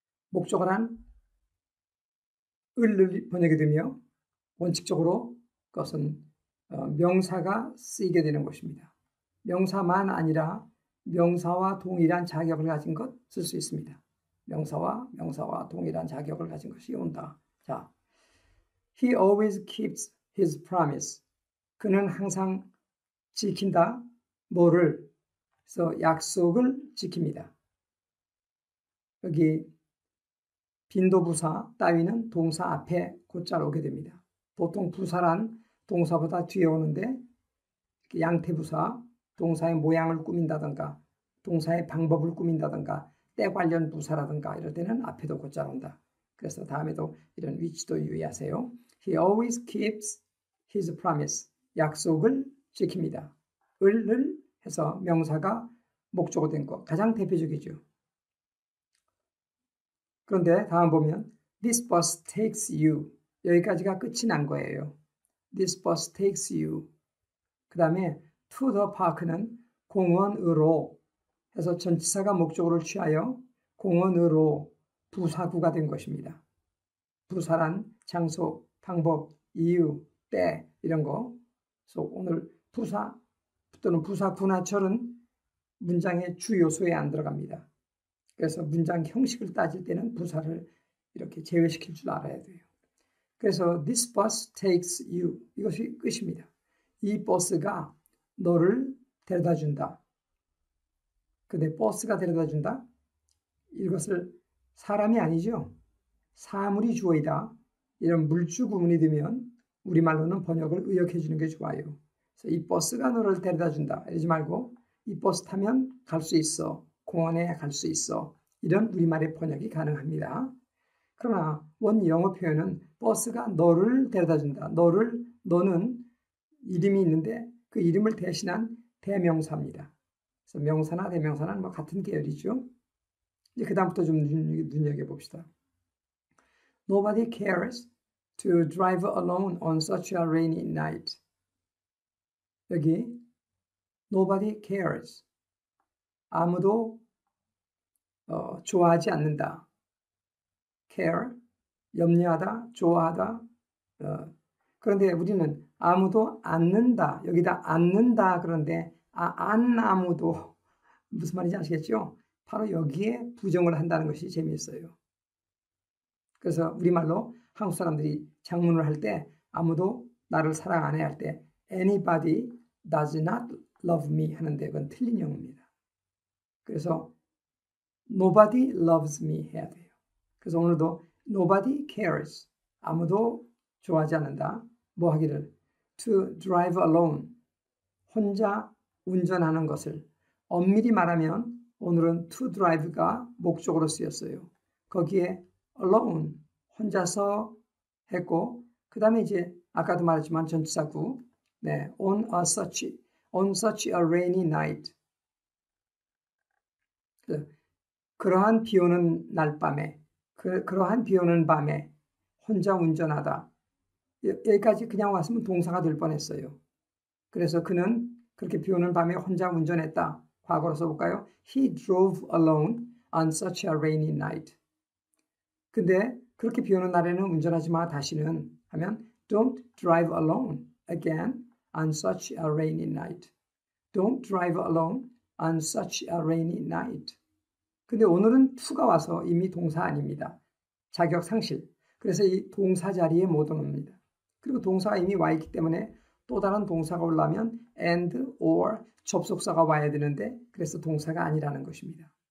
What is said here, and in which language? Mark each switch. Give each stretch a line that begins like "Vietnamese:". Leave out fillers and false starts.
Korean: 목적어란 을 번역이 되며 원칙적으로 그것은 명사가 쓰이게 되는 것입니다. 명사만 아니라 명사와 동일한 자격을 가진 것 쓸 수 있습니다. 명사와 동일한 자격을 가진 것이 온다.
English: 자, He always keeps his promise.
Korean: 그는 항상 지킨다. 뭐를? 그래서 약속을 지킵니다. 여기 빈도부사 따위는 동사 앞에 곧잘 오게 됩니다. 보통 부사란 동사보다 뒤에 오는데, 양태부사, 동사의 모양을 꾸민다든가 동사의 방법을 꾸민다든가 때 관련 부사라든가 이럴 때는 앞에도 곧잘 온다. 그래서 다음에도 이런 위치도 유의하세요.
English: He always keeps his promise.
Korean: 약속을 지킵니다. 을 해서 명사가 목적어 된 거 가장 대표적이죠. 그런데 다음 보면
English: This bus takes you.
Korean: 여기까지가 끝이 난 거예요.
English: This bus takes you.
Korean: 그 다음에
English: to the park
Korean: 는 공원으로 해서 전치사가 목적어를 취하여 공원으로 부사구가 된 것입니다. 부사란 장소, 방법, 이유, 때 이런 거. 그래서 오늘 부사 또는 부사구나철은 문장의 주 요소에 안 들어갑니다. 그래서 문장 형식을 따질 때는 부사를 이렇게 제외시킬 줄 알아야 돼요. 그래서
English: this bus takes you.
Korean: 이것이 끝입니다. 이 버스가 너를 데려다 준다. 근데 버스가 데려다 준다? 이것을 사람이 아니죠. 사물이 주어이다. 이런 물주 구문이 되면 우리말로는 번역을 의역해 주는 게 좋아요. 그래서 이 버스가 너를 데려다 준다. 이러지 말고 이 버스 타면 갈 수 있어. 공원에 갈 수 있어. 이런 우리말의 번역이 가능합니다. 그러나 원 영어 표현은 버스가 너를 데려다 준다. 너는 이름이 있는데 그 이름을 대신한 대명사입니다. 그래서 명사나 대명사는 뭐 같은 계열이죠. 이제 그 다음부터 좀 눈여겨봅시다.
English: Nobody cares to drive alone on such a rainy night. 여기 nobody cares.
Korean: 아무도 좋아하지 않는다. care, 염려하다, 좋아하다. 그런데 우리는 아무도 않는다. 여기다 않는다. 그런데 안 아무도 무슨 말인지 아시겠죠? 바로 여기에 부정을 한다는 것이 재미있어요. 그래서 우리말로 한국 사람들이 장문을 할 때 아무도 나를 사랑 안 해 할 때
English: anybody does not love me
Korean: 하는데 그건 틀린 용어입니다. 그래서
English: nobody loves me
Korean: 해야 돼요. 그래서 오늘도
English: nobody cares.
Korean: 아무도 좋아하지 않는다. 뭐 하기를
English: to drive alone.
Korean: 혼자 운전하는 것을 엄밀히 말하면 오늘은 to drive가 목적으로 쓰였어요. 거기에 alone 혼자서 했고 그 다음에 이제 아까도 말했지만 전치사구 네,
English: on such a rainy night
Korean: 그러한 비 오는 날 밤에 그러한 비 오는 밤에 혼자 운전하다 여기까지 그냥 왔으면 동사가 될 뻔했어요. 그래서 그는 그렇게 비 오는 밤에 혼자 운전했다. 과거로 써볼까요?
English: He drove alone on such a rainy night.
Korean: 근데 그렇게 비 오는 날에는 운전하지 마 다시는 하면
English: Don't drive alone again on such a rainy night. Don't drive alone on such a rainy night.
Korean: 근데 오늘은 to가 와서 이미 동사 아닙니다. 자격 상실. 그래서 이 동사 자리에 못 옵니다. 그리고 동사가 이미 와 있기 때문에 또 다른 동사가 올라면 and or 접속사가 와야 되는데 그래서 동사가 아니라는 것입니다.